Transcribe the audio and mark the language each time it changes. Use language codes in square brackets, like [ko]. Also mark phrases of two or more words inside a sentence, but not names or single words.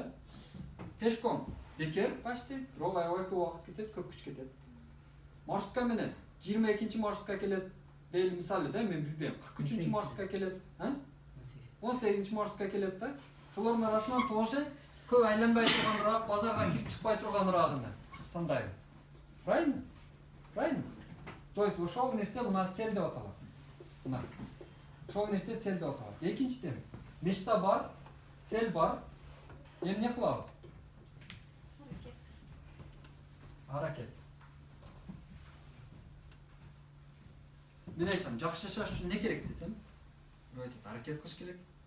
[ky] Пешком бекер почти, бирок аябай көп убакыт кетет, көп күч кетет. Маршрутка менен 22-чи маршрутка келет. Дейли мисалы да, мен билбейм, 43-чү маршрутка келет, 18-чи маршрутка келет да. Ошолордун арасынан тоже көп айланбай турганыраак, базарга кирип чыкпай турганыраагын тандайбыз. [ru] Правильно? То есть [ky] ошол нерсе мына цель деп аталат. Мына. Ошол нерсе цель деп аталат. Экинчиден, мечта бар, цель бар. Эми не кылабыз? Аракет. Мен айтам, жакшы жашаш үчүн не керек десем, аракет кылыш керек.